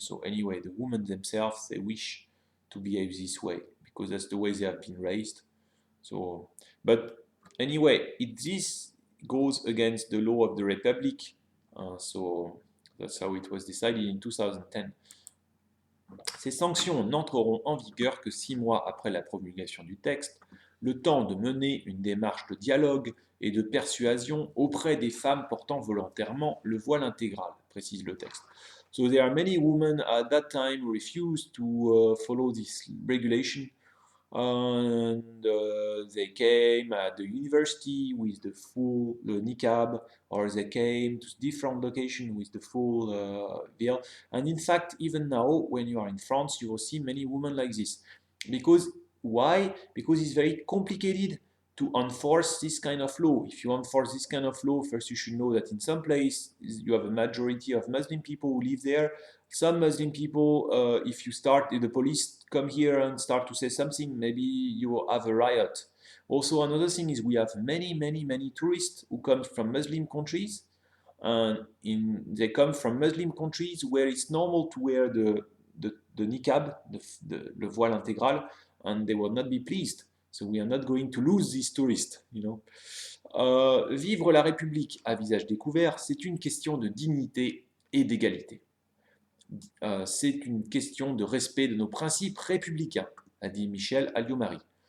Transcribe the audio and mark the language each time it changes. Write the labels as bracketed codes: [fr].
[en] So anyway, the women themselves, they wish to behave this way because that's the way they have been raised. So, but anyway, this goes against the law of the Republic. So that's how it was decided in 2010. [fr] Ces sanctions n'entreront en vigueur que 6 mois après la promulgation du texte, le temps de mener une démarche de dialogue et de persuasion auprès des femmes portant volontairement le voile intégral, précise le texte. [en] So there are many women at that time refused to follow this regulation, and they came at the university with the niqab, or they came to different locations with the full veil. And in fact, even now, when you are in France, you will see many women like this. Because why? Because it's very complicated to enforce this kind of law. If you enforce this kind of law, first you should know that in some place you have a majority of Muslim people who live there. Some Muslim people, if the police come here and start to say something, maybe you will have a riot. Also, another thing is we have many tourists who come from Muslim countries, and they come from Muslim countries where it's normal to wear the niqab, le voile intégral, and they will not be pleased. So we are not going to lose these tourists, you know. [fr] Vivre la République à visage découvert, c'est une question de dignité et d'égalité. C'est une question de respect de nos principes républicains, a dit Michel Alliot-Marie.